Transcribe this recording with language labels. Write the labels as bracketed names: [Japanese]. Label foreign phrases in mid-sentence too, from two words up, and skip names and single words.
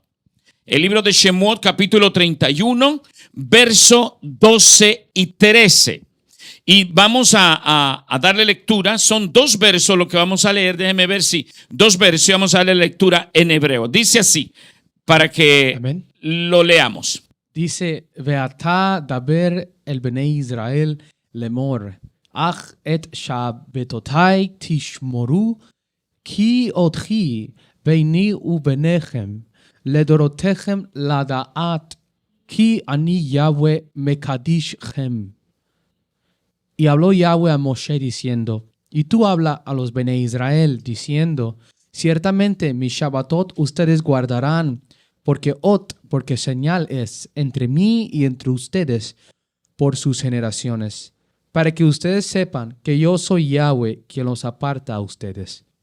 [Spanish] El libro de Shemot, capítulo 31, verso 12 y 13. Y vamos a darle lectura. Son 2 versos lo que vamos a leer. Déjeme ver si 2 versos y vamos a darle lectura en hebreo. Dice así, para que Amén. Lo leamos. Dice, [Hebrew] ואתה דבר אל בני ישראל לאמר, אך את שבתתי תשמרו, כי אות היא ביני וביניכם, לדרתיכם לדעת, כי אני יהוה מקדשכם. [Spanish] Y habló Yahweh a Moshe diciendo, y tú habla a los Bnei Israel diciendo, ciertamente mis Shabbatot ustedes guardarán, porque señal es entre mí y entre ustedes por sus generaciones, para que ustedes sepan que yo soy Yahweh quien los aparta a ustedes.